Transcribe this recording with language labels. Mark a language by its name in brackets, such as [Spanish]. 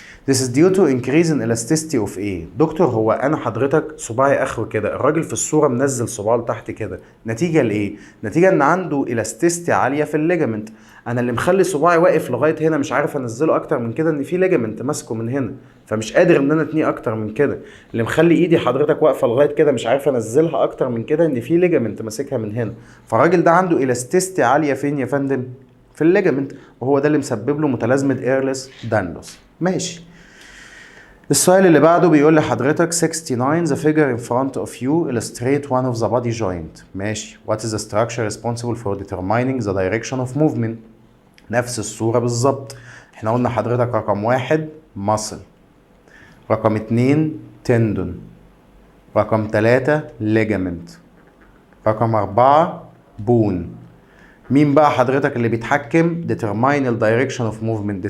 [English] This is due to increase in elasticity of A. [Arabic] دكتور هو انا حضرتك صباعي اخره كده، الراجل في الصوره منزل صباعه لتحت كده، نتيجه لايه؟ نتيجه ان عنده elasticity عاليه في الليجامنت. انا اللي مخلي صباعي واقف لغايه هنا مش عارف انزله اكتر من كده ان في ليجامنت ماسكه من هنا، فمش قادر ان انا اتنيه اكتر من كده. اللي مخلي ايدي حضرتك واقفه لغايه كده مش عارف انزلها اكتر من كده ان في ليجامنت ماسكها من هنا. فالراجل ده عنده elasticity عاليه فين يا فندم؟ في الليجامنت، وهو ده اللي مسبب له متلازمه ايرلس دانلوس. ماشي. السؤال اللي بعده بيقول لحضرتك [English] 69 the figure in front of you illustrate one of the body joint. [Arabic] ماشي. [English] what is the structure responsible for determining the direction of movement؟ [Arabic] نفس الصورة بالظبط. احنا قلنا حضرتك رقم 1 muscle، رقم 2 tendon، رقم 3 ليجامنت. رقم 4 بون. مين بقى حضرتك اللي بيتحكم؟ [English] determine the direction of movement.